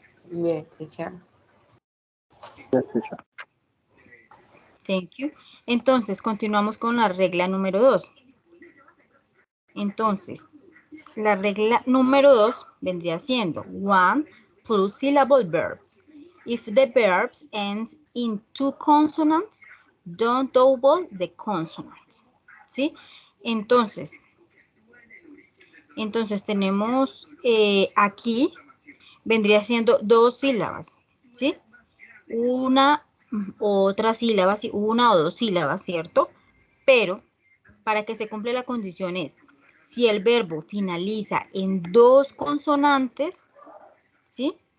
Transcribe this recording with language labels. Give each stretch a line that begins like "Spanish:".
English: Yes, teacher. Yes, teacher. Thank you.
Spanish: Entonces, continuamos con la regla número 2. Entonces, la regla número 2 vendría siendo
English: one plus syllable verbs. If the verbs end in two consonants, don't double the consonants.
Spanish: ¿Sí? Entonces tenemos aquí, vendría siendo dos sílabas, ¿sí? Una, otra sílaba, ¿sí? Una o dos sílabas, ¿cierto? Pero para que se cumpla la condición es, si el verbo finaliza en dos consonantes, ¿sí?